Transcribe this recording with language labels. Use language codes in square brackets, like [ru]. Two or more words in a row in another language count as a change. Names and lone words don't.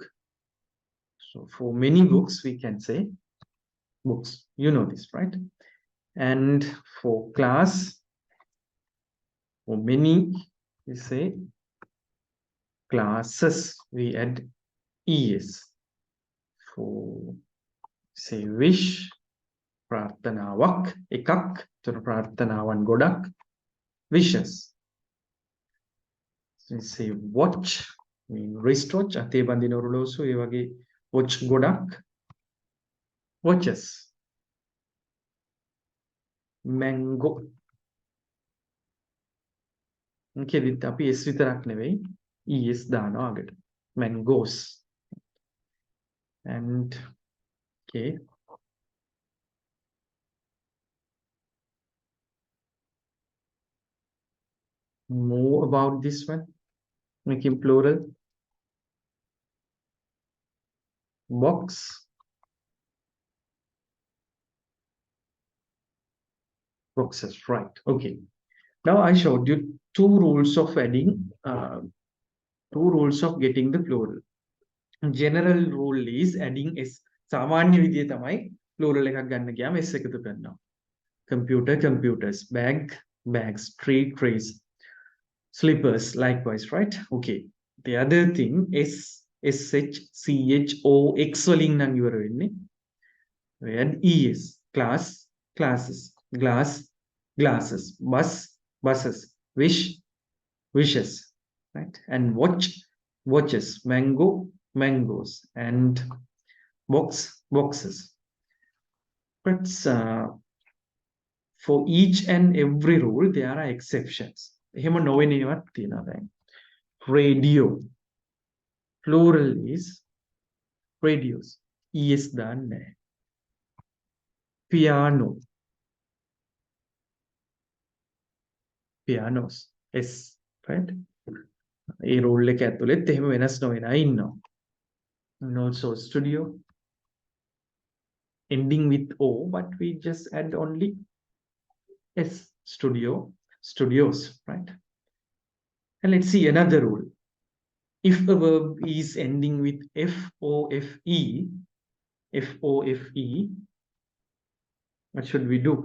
[en] So for many books, we can say books. You know this, right? And for class, for many, we say classes. We add es. For say wish, [si] ප්‍රාර්ථනාවක් එකක්. ඒතර ප්‍රාර්ථනාවන් ගොඩක්. [en] Wishes. So we say watch, I mean wristwatch, [si] අතේ බඳින ඔරලෝසු, ඒ වගේ watch ගොඩක්. [en] Watches. Mango. [si] කෙලිත් අපි s විතරක් නෙවෙයි es දානවා අගට. [en] Mangoes. And okay. More about this one. Making plural. Box. Boxes, right. Okay. Now I showed you two rules of adding, two rules of getting the plural. General rule is adding s. [si] සාමාන්‍ය විදිය තමයි plural එකක් ගන්න ගියාම s එකතු කරනවා. [en] Computer, computers. Bag, bags. Tree, trees. Slippers, likewise, right? Okay. The other thing is sh, ch, o, [si] x වලින් නම් ඉවර වෙන්නේ. [en] We add es. Class, classes. Glass, glasses. Bus, buses. Wish, wishes, right? And watch, watches. Mango, mangoes. And box, boxes. But for each and every rule, there are exceptions. [si] එහෙම නොවෙන ඒවාත් තියෙනවා දැන්. [en] Radio. Plural is radios. [si] es දාන්නේ නැහැ. [en] Piano. pianos. S, right? [si] ඒ රූල් එක ඇතුළෙත් එහෙම වෙනස් නොවෙනා ඉන්නවා. [en] And also studio ending with O, but we just add only S, studio, studios, right? And let's see another rule. If a verb is ending with F-O-F-E, F-O-F-E, what should we do?